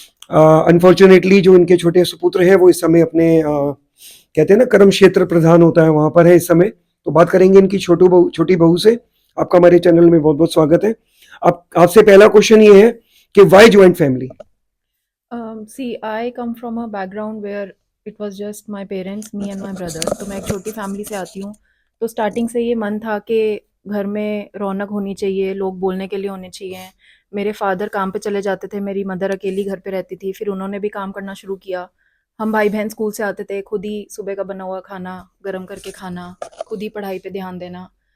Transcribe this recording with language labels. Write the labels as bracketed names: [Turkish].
[Hindi] Unfortunately जो इनके छोटे सुपुत्र हैं वो इस समय अपने कहते हैं ना कर्म क्षेत्र प्रधान होता है, वहां पर है इस समय। तो बात करेंगे इनकी छोटी बहू से। आपका हमारे चैनल में बहुत बहुत स्वागत है। अब आपसे पहला क्वेश्चन ये है कि why joint family? [English] See, I come from a background where it was just my parents, me and my brother. [Hindi] तो मैं एक छोटी फैमिली से आती हूँ। तो स्टार्टिंग से ये मन था कि घर में रौनक होनी चाहिए, लोग बोलने के लिए होने चाहिए। मेरे फादर काम पे चले जाते थे, मेरी मदर अकेली घर पे रहती थी। फिर उन्होंने भी काम करना शुरू किया। हम भाई बहन स्कूल से आते थे, खुद ही सुबह का बना हुआ खाना गर्म करके खाना, खुद ही पढ़ाई पे ध्यान देना।